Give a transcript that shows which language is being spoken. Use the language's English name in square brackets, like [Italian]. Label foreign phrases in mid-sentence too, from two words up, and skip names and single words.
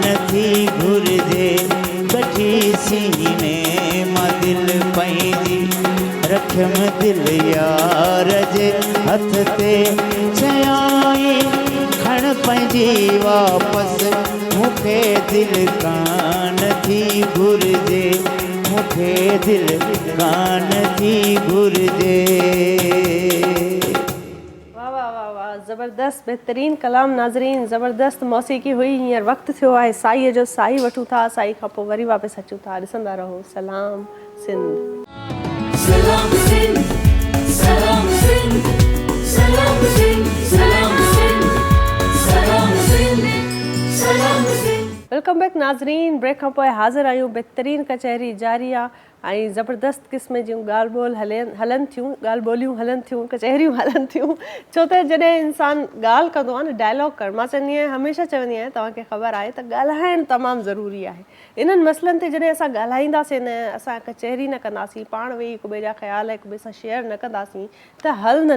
[Sindhi] थी घुरिजे कठी सीने मां दिलि पंहिंजी रखियमि दिलि यार जे हथ ते चयाई खण पंहिंजी वापसि मूंखे दिलि कान थी घुरिजे मूंखे दिलि कान थी घुरिजे वाह वाह वाह वाह ज़बरदस्त बहितरीन कलाम नाज़रीन ज़बरदस्त मौसीक़ी हुई हींअर वक़्तु थियो आहे साईअ जो साई वठूं था साई खां पोइ वरी वापसि अचूं था ॾिसंदा रहो सलाम सिंध Salam Sindh, Salam Sindh, Salam Sindh, Salam Sindh, Salam Sindh, Salam Sindh. [English] welcome back [Sindhi] नाज़रीन ब्रेक खां पोइ हाज़िर आहियूं बहितरीन कचहरी जारी आहे ऐं ज़बरदस्त क़िस्म जूं ॻाल्हि ॿोल हलनि थियूं ॻाल्हि ॿोलियूं हलनि थियूं कचहरियूं हलनि थियूं छो त जॾहिं इंसानु ॻाल्हि कंदो आहे न डायलॉग करणु मां चवंदी आहियां हमेशह चवंदी आहियां तव्हांखे ख़बर आहे त ॻाल्हाइणु तमामु ज़रूरी आहे इन्हनि मसइलनि ते जॾहिं असां ॻाल्हाईंदासीं न असां कचहरी न कंदासीं पाण वेही हिक ॿिए जा ख़्याल हिक ॿिए सां शेयर न कंदासीं त हल न